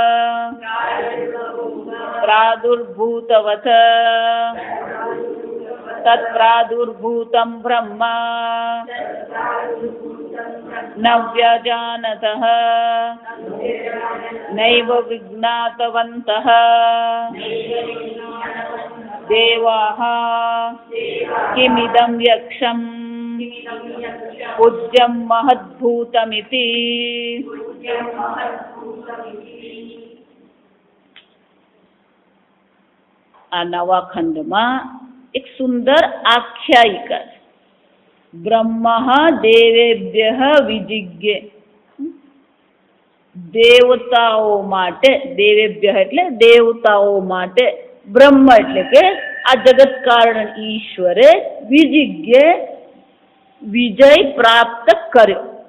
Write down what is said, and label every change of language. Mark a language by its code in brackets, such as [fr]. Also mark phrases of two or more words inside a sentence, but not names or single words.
[sa] प्रादुर्भूतवत् तत्प्रादुर्भूतं ब्रह्म न व्यजानतः नैव विज्ञातवन्तः देवाः किमिदं यक्षं पूज्यं महद्भूतमिति। [gu] આ નવા ખંડમાં એક સુંદર આખ્યાયિકા છે. [sa] ब्रह्म देवेभ्य विजिज्ञे, [gu] દેવતાઓ માટે, દેવેભ્ય એટલે દેવતાઓ માટે, બ્રહ્મ એટલે કે આ જગત કારણ ઈશ્વરે વિજિજ્ઞે વિજય પ્રાપ્ત કર્યો.